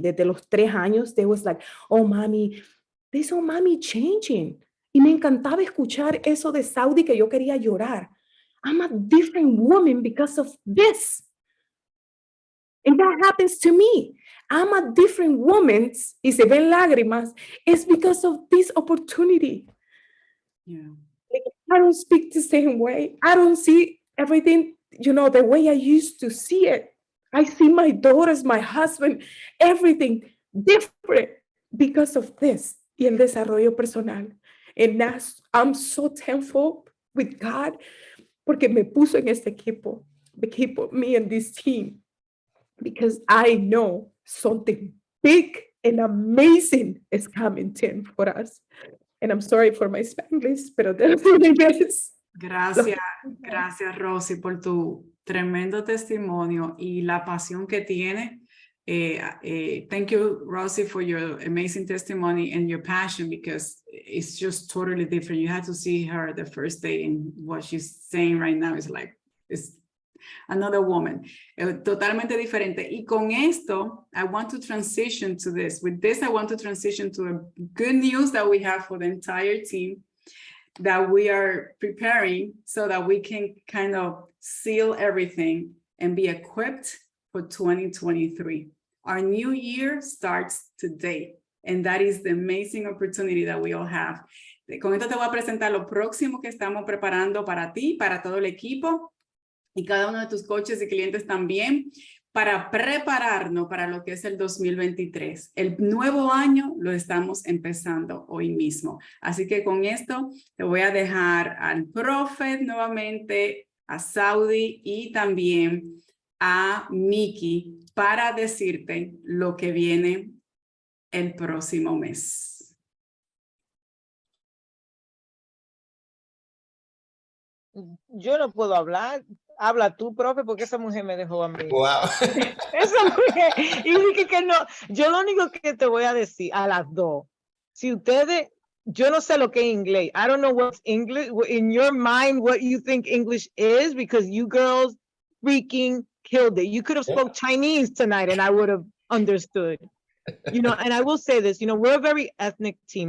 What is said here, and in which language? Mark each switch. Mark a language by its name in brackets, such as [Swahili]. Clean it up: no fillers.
[Spanish] Desde los 3 años, [English] they was like, oh, mommy, they saw mommy changing. [Spanish] Y me encantaba escuchar eso de Saudi que yo quería llorar. [English] I'm a different woman because of this. And that happens to me. I'm a different woman, [Spanish] y se ven lágrimas, [English] it's because of this opportunity. Yeah. Like, I don't speak the same way. I don't see everything, you know, the way I used to see it. I see my daughters, my husband, everything different because of this. [Spanish] y el desarrollo personal. [English] And I'm so thankful with God [Spanish] porque me puso en este equipo, [English] me and this team, because I know something big and amazing is coming for us. And I'm sorry for my Spanglish, pero that's what it is. [Spanish] Gracias Rosy por tu tremendo testimonio y la pasión que tiene. [English] Thank you, Rosy, for your amazing testimony and your passion, because it's just totally different. You had to see her the first day, and what she's saying right now is like, it's another woman, [Spanish] totalmente diferente. Y con esto, [English] I want to transition to this. With this, I want to transition to a good news that we have for the entire team, that we are preparing so that we can kind of seal everything and be equipped for 2023. Our new year starts today, and that is the amazing opportunity that we all have. [Spanish] Con esto te voy a presentar lo próximo que estamos preparando para ti, para todo el equipo y cada uno de tus coaches y clientes también, para prepararnos para lo que es el 2023. El nuevo año lo estamos empezando hoy mismo. Así que con esto te voy a dejar al profe nuevamente, a Saudi y también a Miki para decirte lo que viene el próximo mes. Yo no puedo hablar. Habla tú, profe, porque esa mujer me dejó a mí. [English] Wow. [Spanish] Esa mujer. Y dije que no. Yo lo único que te voy a decir a las dos. Si ustedes, yo no sé lo que es inglés. [English] I don't know what's English, in your mind, what you think English is, because you girls freaking killed it. You could have spoke Chinese tonight and I would have understood. You know, and I will say this, you know, we're a very ethnic team.